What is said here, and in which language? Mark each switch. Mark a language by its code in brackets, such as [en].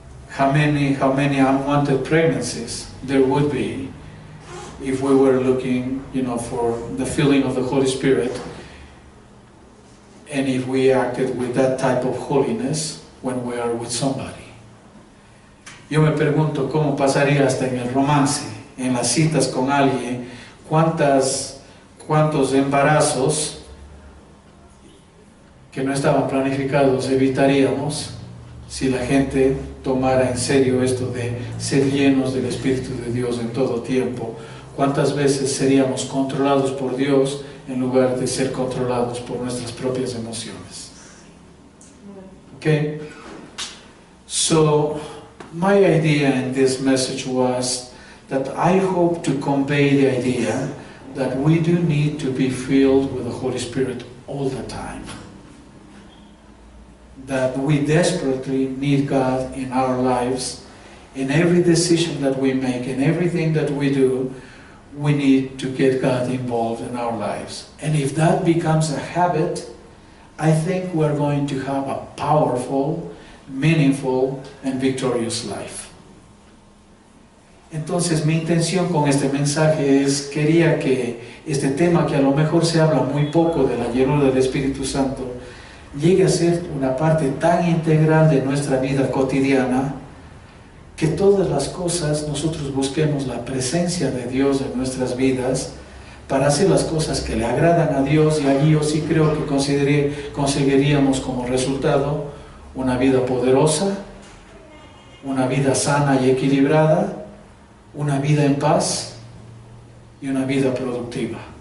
[en] How many unwanted pregnancies there would be if we were looking, for the filling of the Holy Spirit, and if we acted with that type of holiness when we are with somebody. [es] Yo me pregunto cómo pasaría hasta en el romance, en las citas con alguien, cuántos embarazos que no estaban planificados evitaríamos si la gente tomara en serio esto de ser llenos del Espíritu de Dios en todo tiempo. ¿Cuántas veces seríamos controlados por Dios en lugar de ser controlados por nuestras propias emociones? [en] Okay? So, my idea in this message was that I hope to convey the idea that we do need to be filled with the Holy Spirit all the time. That we desperately need God in our lives. In every decision that we make, in everything that we do, we need to get God involved in our lives. And if that becomes a habit, I think we're going to have a powerful, meaningful, and victorious life. [es] Entonces mi intención con este mensaje es, quería que este tema, que a lo mejor se habla muy poco de la llenura del Espíritu Santo, llegue a ser una parte tan integral de nuestra vida cotidiana, que todas las cosas nosotros busquemos la presencia de Dios en nuestras vidas para hacer las cosas que le agradan a Dios, y allí yo sí creo que conseguiríamos como resultado una vida poderosa, una vida sana y equilibrada, una vida en paz y una vida productiva.